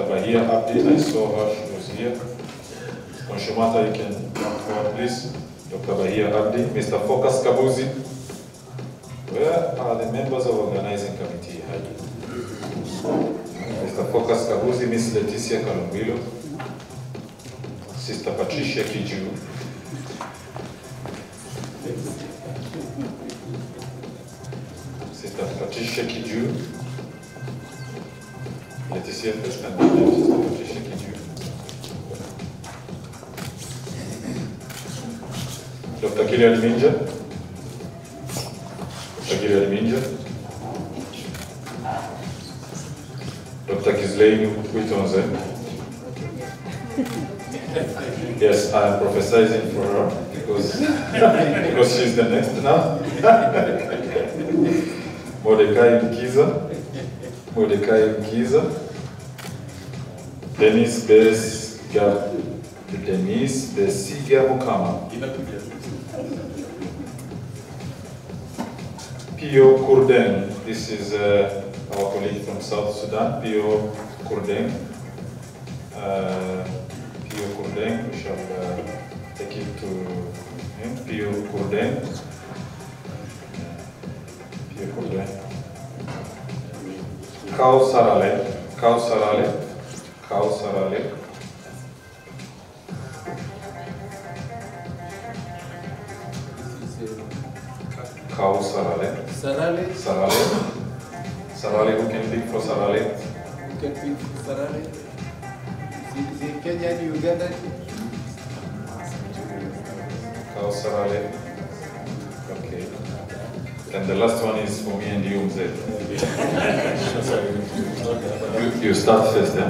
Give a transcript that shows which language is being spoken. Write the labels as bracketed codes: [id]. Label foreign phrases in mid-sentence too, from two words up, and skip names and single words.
[en] Bahia Abdi, I saw her, she was here. Konshumata, you can come forward, please. Dr. Bahia Abdi. Mr. Focus Kabuzi. Where are the members of organizing committee? Mr. Focus Kabuzi, Miss Leticia Kalumbilo, Sister Patricia Kiju, Sister Patricia Kiju, Leticia first and then Sister Patricia Kiju, Dr. Kilian Minja, Dr. Kilian Minja, Dr. Ghislaine Witonze. Yes, I am prophesizing for her because she's the next now. Mordecai Mkiza. Mordecai Mkiza. Denise Besiga. Denise Besiga Mukama. Pio Kurden. This is our colleague from South Sudan, Pio Kurden. Pio Kurden, we shall take it to him. Pio Kurden. Pio Kurden. Kao Sarale. Kao Sarale. Kao Sarale. Kau Sarale. Sarale. Sarale. Sarale, who can pick for Sarale? Who can pick for Sarale? Is it Kenya and Uganda? Kau Sarale. Okay. And the last one is for me and you, Mzee. You start first, then?